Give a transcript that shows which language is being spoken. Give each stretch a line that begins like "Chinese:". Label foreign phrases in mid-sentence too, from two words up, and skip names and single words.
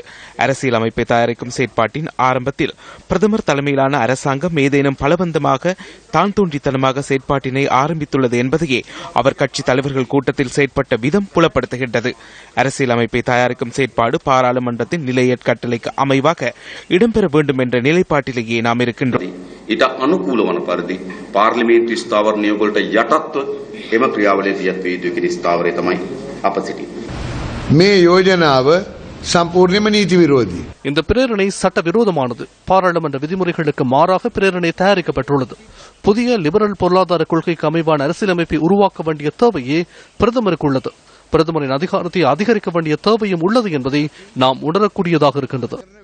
Tamil: அரசியலமைப்பை தயாரிக்கும் செயற்பாட்டின் ஆரம்பத்தில் பிரதமர் தலைமையிலான அரசாங்கம் ஏதேனும் பலவந்தமாக தான் தோன்றித்தனமாக செயற்பாட்டினை ஆரம்பித்துள்ளது என்பதையே அவர் கட்சி தலைவர்கள் கூட்டத்தில் செயற்பட்ட விதம் புலப்படுத்துகின்றது. அரசியலமைப்பை தயாரிக்கும் செயற்பாடு பாராளுமன்றத்தின் நிலையற் கட்டளைக்கு அமைவாக இடம்பெற வேண்டும் என்ற நிலைப்பாட்டிலேயே நாம் இருக்கின்றோம்.
Sinhala: පාර්ලිමේන්තු ස්ථාවරණය වලට යටත්ව එම ක්‍රියාවලිය දියත් වේ යුතු කියන ස්ථාවරය තමයි අප සිටින්නේ. මේ යෝජනාව සම්පූර්ණයෙන්ම නීති විරෝධී.
Tamil: இந்த பிரேரணை சட்ட விரோதமானது. பாராளுமன்ற விதிமுறைகளுக்கு மாறாக பிரேரணை தயாரிக்கப்பட்டுள்ளது. புதிய லிபரல் பொருளாதார கொள்கைக்கு அமைவான அரசியலமைப்பை உருவாக்க வேண்டிய தேவையே பிரதமருக்கு உள்ளது. பிரதமரின் அதிகாரத்தை அதிகரிக்க வேண்டிய தேவையும் உள்ளது என்பதை நாம் உணரக்கூடியதாக இருக்கின்றது.